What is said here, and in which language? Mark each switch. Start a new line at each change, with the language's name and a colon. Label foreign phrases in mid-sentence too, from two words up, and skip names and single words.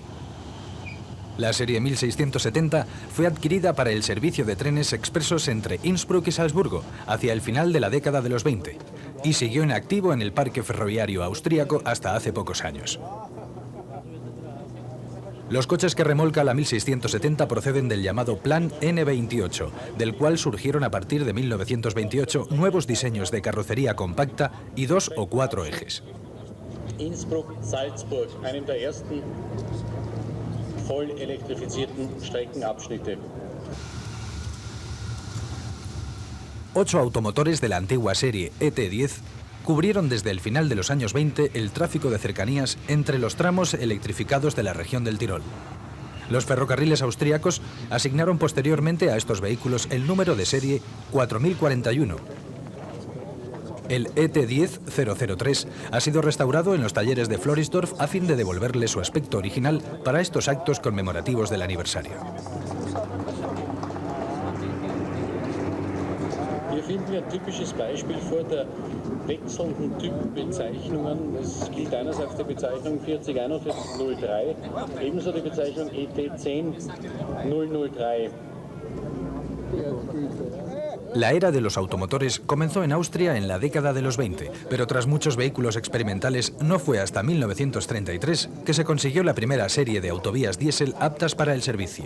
Spanish: La serie 1670 fue adquirida para el servicio de trenes expresos entre Innsbruck y Salzburgo hacia el final de la década de los 20 y siguió en activo en el parque ferroviario austríaco hasta hace pocos años. Los coches que remolca la 1670 proceden del llamado Plan N28, del cual surgieron a partir de 1928 nuevos diseños de carrocería compacta y 2 o 4 ejes.
German: Innsbruck-Salzburg, einem der ersten voll elektrifizierten Streckenabschnitte.
Spanish: 8 automotores de la antigua serie ET10 cubrieron desde el final de los años 20 el tráfico de cercanías entre los tramos electrificados de la región del Tirol. Los ferrocarriles austríacos asignaron posteriormente a estos vehículos el número de serie 4041. El ET10 003 ha sido restaurado en los talleres de Floridsdorf a fin de devolverle su aspecto original para estos actos conmemorativos del aniversario.
German: Hier finden wir ein typisches Beispiel vor der wechselnden Typenbezeichnungen. Es gilt einerseits die Bezeichnung 404103, ebenso die Bezeichnung ET10003.
Spanish: La era de los automotores comenzó en Austria en la década de los 20, pero tras muchos vehículos experimentales no fue hasta 1933 que se consiguió la primera serie de autovías diésel aptas para el servicio.